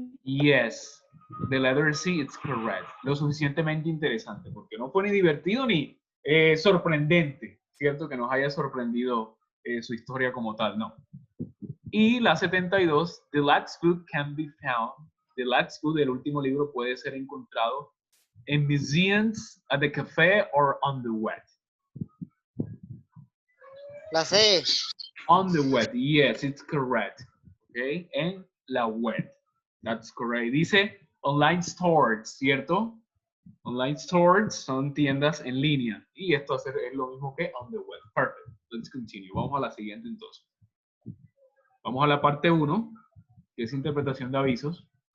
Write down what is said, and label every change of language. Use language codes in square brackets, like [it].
[en] Yes, the letter C is correct. [es] Lo suficientemente interesante, porque no fue ni divertido ni sorprendente, ¿cierto? Que nos haya sorprendido su historia como tal, no. Y la 72, [en] the last book can be found. The last book, [es] el último libro, puede ser encontrado en [en] museums, at the cafe, or on the web. [es] La C. [en] On the web, yes, it's correct. Okay, [es] en la web. [en] That's correct. [es] Dice online stores, ¿cierto? Online stores son tiendas en línea. Y esto es lo mismo que on the web. [en] Perfect. Let's continue. [es] Vamos a la siguiente entonces. Vamos a la parte 1, que es interpretación de avisos.